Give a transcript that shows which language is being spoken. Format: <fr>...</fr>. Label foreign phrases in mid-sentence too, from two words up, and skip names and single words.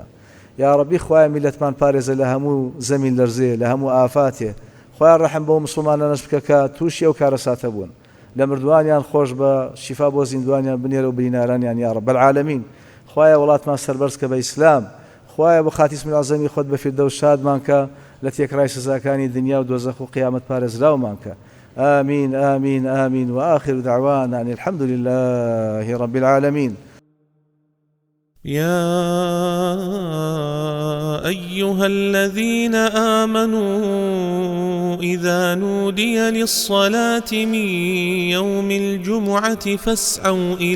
<ckb>یا ربی خوایە میلەتمان پارێزە لە هەموو زەمین لەرزێ، لە هەموو ئافاتێ، خوایە ڕەحم بۆ مسلمانانەش بکە کە تووشی ئەو کارە ساتە بوون، لە مردوانیان خۆش بە شیفا بۆ زیندوانیان بنێرە و برینارانیان</ckb> <ar>یا رب العالمین.</ar> <ckb>خوایە وڵاتمان سەربەرز کە بە ئیسلام، خوایە بۆ خاتی اسمی عەزەمی خۆت بە فیردەوس شادمان کە، لە تێکڕای سزاکانی دنیا و دۆزەخ و قیامەت پارێزراومان کە.</ckb> <ar>آمين آمين آمين وآخر دعوانا أن الحمد لله رب العالمين. يا أيها الذين آمنوا إذا نودي للصلاة من يوم الجمعة فاسعوا</ar>